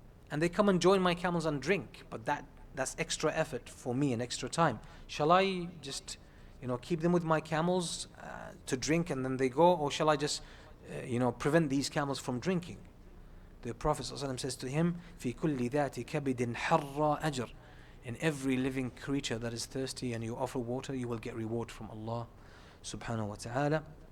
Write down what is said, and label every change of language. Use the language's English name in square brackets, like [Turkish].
[English] And they come and join my camels and drink, but that's extra effort for me and extra time. Shall I just, keep them with my camels to drink and then they go, or shall I just, prevent these camels from drinking? The Prophet ﷺ says to him, [Arabic] "في كل ذات كبد حر أجر." [English] In every living creature that is thirsty and you offer water, you will get reward from Allah subhanahu wa ta'ala.